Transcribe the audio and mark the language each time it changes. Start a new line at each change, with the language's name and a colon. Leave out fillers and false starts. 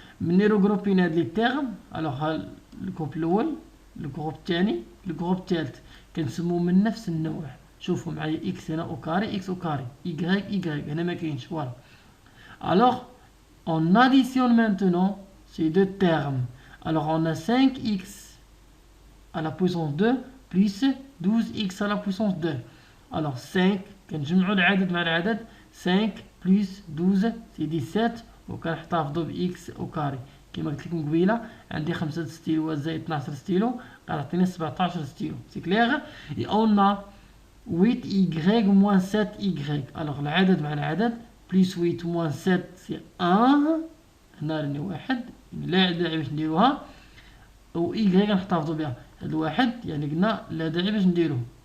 Arabic: مني روغروبينا هاد لي تيرم. alors ها الجروب الأول، الجروب الثاني، الجروب الثالث كنسموه من نفس النوع. شوفوا معايا x هنا او كاري x او كاري y هنا ما كاينش.
French: فوالا. alors on additionne maintenant ces deux termes. alors on a 5x à la puissance 2 plus 12x à la puissance 2.
Arabic: alors 5 كنجمعوا العدد مع العدد
French: 5 plus 12 c'est 17
Arabic: وكنحتفظوا ب x او كاري. كما قلت لكم قبيله عندي 5 ستيلوات زائد 12 ستيلو غتعطيني 17 ستيلو.
French: سي كلير. et on a 8y moins 7y. alors
Arabic: العدد مع العدد
French: plus 8 moins 7 c'est 1.
Arabic: هنا راني واحد لا داعي باش نديروها و y غنحتفظوا بها. هاد الواحد يعني قلنا لا داعي باش نديروه.